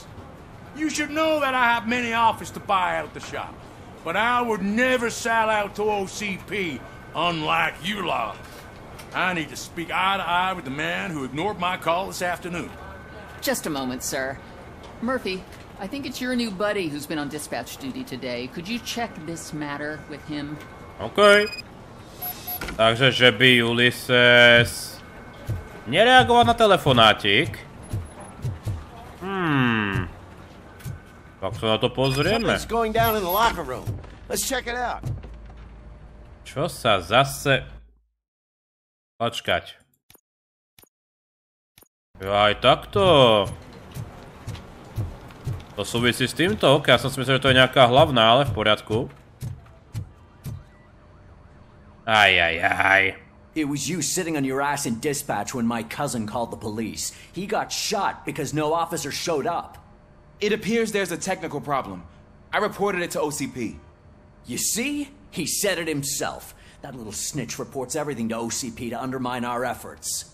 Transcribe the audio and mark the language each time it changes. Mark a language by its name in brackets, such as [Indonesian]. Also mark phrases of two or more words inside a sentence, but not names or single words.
[English] You should know that I have many offers to buy out the shop, but I would never sell out to OCP, unlike you lot. I need to speak eye to eye with the man who ignored my call this afternoon. Just a moment, sir. Murphy, I think it's your new buddy who's been on dispatch duty today. Could you check this matter with him? OK. [Slovak] Takže, že by Ullyses nereagoval na telefonátik. Tak sa na to pozrieme. Čo sa zase... Počkať. Aj takto. To súvisí s týmto? Ok, ja som si myslel, že to je nejaká hlavná, ale v poriadku. Aj. [English] It was you sitting on your ass in dispatch when my cousin called the police. He got shot because no officer showed up. It appears there's a technical problem. I reported it to OCP. You see? He said it himself. That little snitch reports everything to OCP to undermine our efforts.